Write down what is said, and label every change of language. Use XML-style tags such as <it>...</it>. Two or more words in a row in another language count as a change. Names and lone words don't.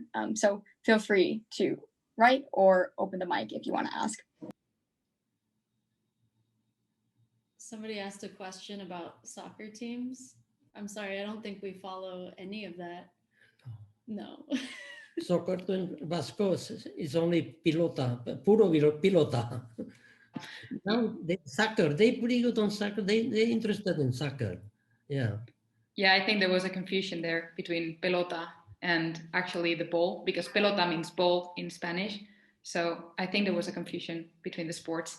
<en>So feel free to write or open the mic if you want to ask. Somebody asked a question about soccer teams. I'm sorry, I don't think we follow any of that. No. Soccer in Vasco is only pilota,</en> <es>puro pilota.</es> <en>Now soccer, they pretty good on soccer. They're interested in soccer. Yeah. Yeah, I think there was a confusion there between pelota and actually the ball, because pelota means ball in Spanish. So I think there was a confusion between the sports.</en>